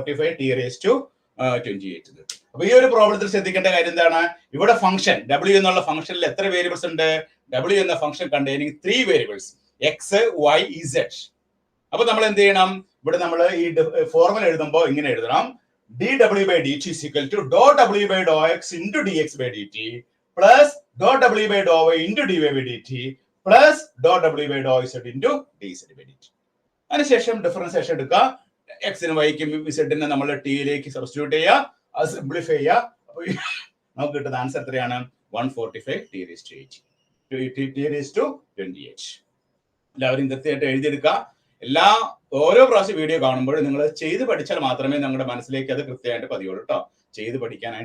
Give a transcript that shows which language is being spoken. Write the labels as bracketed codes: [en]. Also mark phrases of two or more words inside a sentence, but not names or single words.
[en] 145 T raise to 28 കിട്ടും. [ml] അപ്പൊ ഈ ഒരു പ്രോബ്ലത്തിൽ ശ്രദ്ധിക്കേണ്ട കാര്യം എന്താണ്? ഇവിടെ ഫംഗ്ഷൻ W എന്നുള്ള ഫംഗ്ഷനിൽ എത്ര വേരിയബിൾസ് ഉണ്ട്? [en] W എന്ന function containing 3 variables X, Y, Z. [ml] അപ്പൊ നമ്മൾ എന്ത് ചെയ്യണം? ഇവിടെ നമ്മൾ ഈ ഫോർമുല എഴുതുമ്പോൾ ഇങ്ങനെ എഴുതണം: [en] dW/dt is equal to ∂W/x into dx by dt plus ∂W/y into dy by dt plus ∂W/z into dz by dt. [ml] അതിനുശേഷം ഡിഫറൻസിയേഷൻ എടുക്കുക. എക്സിനും വൈക്കും ഇസഡിനെ നമ്മൾ ടിയിലേക്ക് സബ്സ്റ്റിറ്റ്യൂട്ട് ചെയ്യുക, അത് സിംപ്ലിഫൈ ചെയ്യുക. അപ്പോൾ നമുക്ക് കിട്ടുന്ന ആൻസർ എത്രയാണ്? 145 T⁻28. എല്ലാവരും കൃത്യമായിട്ട് എഴുതിയെടുക്കുക. ഓരോ പ്രാവശ്യം വീഡിയോ കാണുമ്പോൾ നിങ്ങൾ ചെയ്ത് പഠിച്ചാൽ മാത്രമേ നിങ്ങളുടെ മനസ്സിലേക്ക് അത് കൃത്യമായിട്ട് പതിയുള്ളൂ കേട്ടോ.